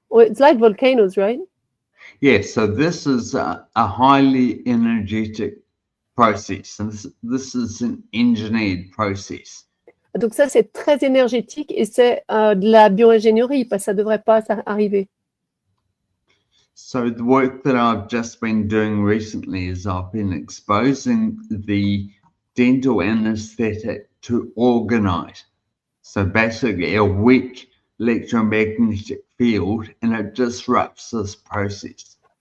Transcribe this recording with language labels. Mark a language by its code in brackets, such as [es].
[en] Oh, it's like volcanoes, right? Yes, so this is a highly energetic process, and this is an engineered process. [fr] Donc ça, c'est très énergétique et c'est de la bioingénierie, parce que ça ne devrait pas arriver. [en] So the work that I've just been doing recently is I've been exposing the dental anesthetic to orgonite. So basically a weak electromagnetic field, and it disrupts this process.